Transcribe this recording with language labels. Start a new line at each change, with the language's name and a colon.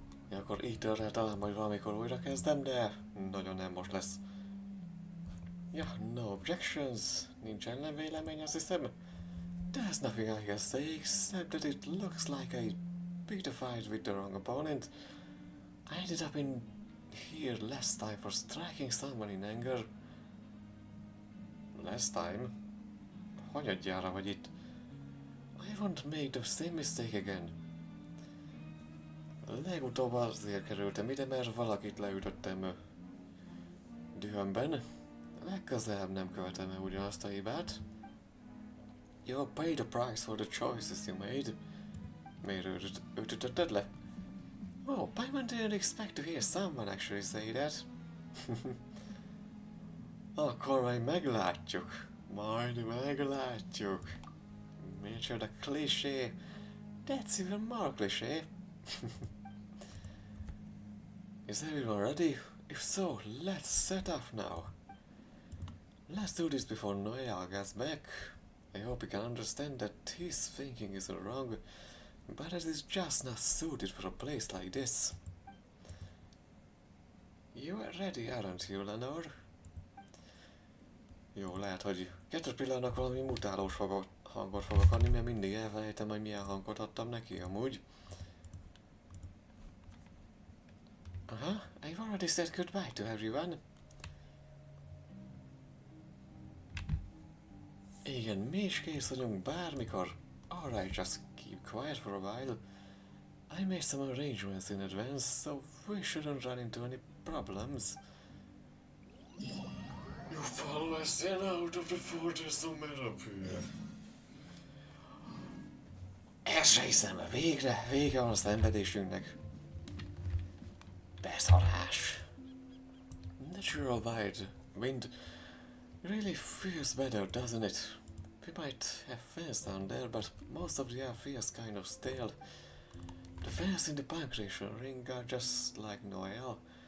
Hungarian: Ja, akkor így történt, talán majd valamikor újra kezdem, de nagyon nem most lesz. Ja,
English: no objections,
Hungarian: nincs ellenvélemény, azt hiszem.
English: There's nothing I can say except that it looks like I picked a fight with the wrong opponent. I ended up in here last time for striking someone in anger. Last time?
Hungarian: Hanyadjára vagy itt?
English: I won't make the same mistake again.
Hungarian: Legutóbb azért kerültem ide, mert valakit leütöttem dühömben. Legközelebb nem követem el ugyanazt a hibát.
English: You pay the price for the choices you made.
Hungarian: Miért őt ütötted le?
English: Oh, Paimon didn't expect to hear someone actually say that.
Hungarian: Akkor majd meglátjuk. Majd meglátjuk. Micsoda cliché.
English: That's even more cliché. Is everyone ready? If so, let's set off now. Let's do this before Noel gets back. I hope you can understand that his thinking isn't wrong, but it is just not suited for a place like this. You are ready, aren't you, Lenore?
Hungarian: Jó, lehet, hogy Caterpillarnak valami mutálós hangot fogok adni, mert mindig elfelejtem, hogy milyen hangot adtam neki amúgy.
English: Aha, I've already said goodbye to everyone.
Hungarian: Igen, mi is kész vagyunk bármikor.
English: Alright, just keep quiet for a while. I made some arrangements in advance, so we shouldn't run into any problems. You follow us in out of the fortress of Merapur.
Hungarian: Ezt se hiszem, vége van a szenvedésünknek. Beszarás.
English: Natural wind really feels better, doesn't it? We might have fans down there, but most of the air feels kind of stale. The fans in the punctuation ring are just like Noel.